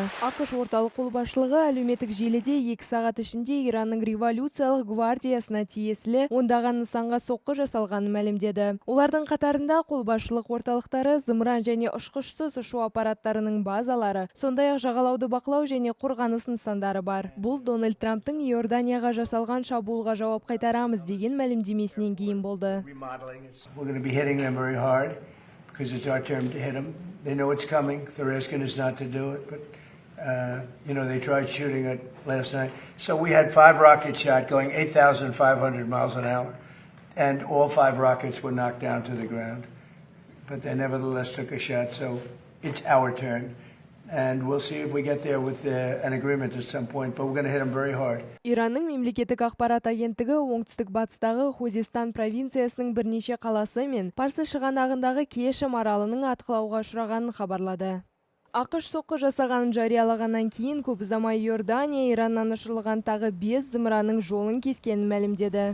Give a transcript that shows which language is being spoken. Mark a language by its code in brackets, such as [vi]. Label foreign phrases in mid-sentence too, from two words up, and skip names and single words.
[kk] ақш орталық қолбасшылығы әлеуметтік желіде 2 сағат ішінде Иранның революциялық гвардиясына тиесілі ондаған нысанға соққы жасалғанын мәлімдеді. Олардың қатарында қолбасшылық орталықтары, зымыран және ұшқышсыз ұшу аппараттарының базалары, сондай-ақ жағалауды бақылау және қорғаныс нысандары бар. Бұл Дональд Трамптың Иорданияға жасалған шабуылға жауап қайтарамыз деген мәлімдемесінен кейін болды. [en] We're going to be hitting them very hard because it's our turn to hit them. They know it's coming. They're asking us not to do it, but they tried shooting it last night. So we had 5 rockets shot going 8,500 miles an hour, and all 5 rockets were knocked down to the ground. But they nevertheless took a shot, so it's our turn. And we'll see if we get there with an agreement at some point, but we're going to hit them very hard. [kk] Иранның мемлекеттік ақпарат агенттігі оңтүстік батыстағы Хузестан провинциясының бірнеше қаласы мен Парсы шығанағындағы Кешім аралының атқылауға ұшырағанын хабарлады. ақш соққы жасағанын жариялағаннан кейін көп ұзамай Иордания Ираннан ұшырылған тағы 5 зымыранның жолын кескенін мәлімдеді.